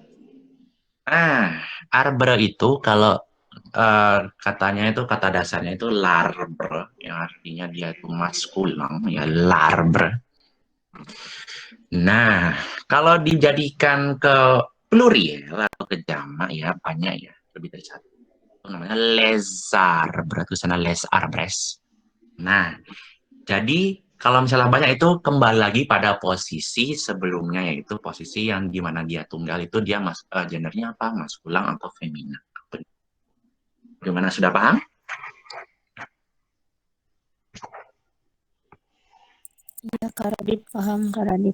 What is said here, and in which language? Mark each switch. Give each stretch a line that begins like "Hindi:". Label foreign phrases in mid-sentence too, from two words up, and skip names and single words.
Indonesian: Nah, arbre itu kalau katanya itu kata dasarnya itu larbre, yang artinya dia itu maskulang, ya larbre. Nah, kalau dijadikan ke plurial atau ke jamak ya banyak ya, lebih dari satu. Itu namanya
French: les arbres,
Indonesian: itu sana
French: les arbres.
Indonesian: Nah, jadi kalau misalnya banyak itu kembali lagi pada posisi sebelumnya, yaitu posisi yang dimana dia tunggal itu dia gendernya apa, maskulang atau femina. Gimana, sudah paham? Iya, Kak Radif, paham Kak Radif.